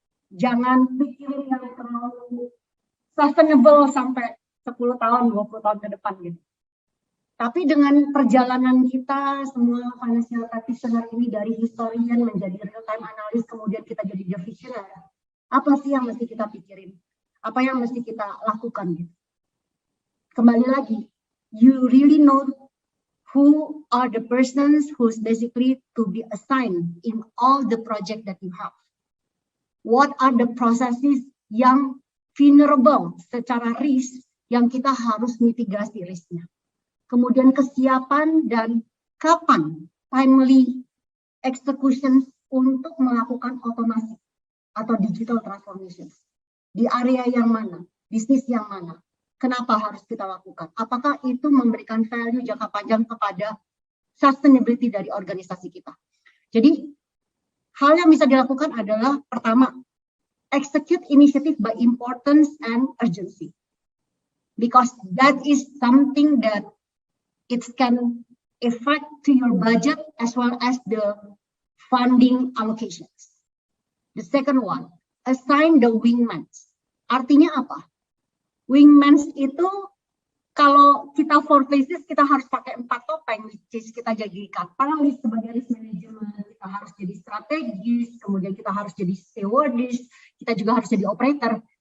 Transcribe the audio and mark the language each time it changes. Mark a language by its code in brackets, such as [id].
[id] Jangan pikirin yang terlalu sustainable sampai 10 tahun, 20 tahun ke depan gitu. Tapi dengan perjalanan kita, semua financial practitioner ini dari historian menjadi real time analyst, kemudian kita jadi visioner. Apa sih yang mesti kita pikirin? Apa yang mesti kita lakukan gitu? Kembali lagi, [en] you really know who are the persons who's basically to be assigned in all the project that you have. What are the processes yang vulnerable secara risk [id] yang kita harus mitigasi risknya. Kemudian kesiapan dan kapan timely execution untuk melakukan otomasi atau digital transformation. Di area yang mana, bisnis yang mana, kenapa harus kita lakukan? Apakah itu memberikan value jangka panjang kepada sustainability dari organisasi kita? Jadi, hal yang bisa dilakukan adalah pertama, [en] execute initiative by importance and urgency. Because that is something that it can affect to your budget as well as the funding allocations. The second one, assign the wingmans. [id] Artinya apa? Wingmans itu kalau kita 4 phases kita harus pakai 4 topeng, which is kita jadi katalis sebagai risk management, kita harus jadi strategis, kemudian kita harus jadi stewardess, kita juga harus jadi operator.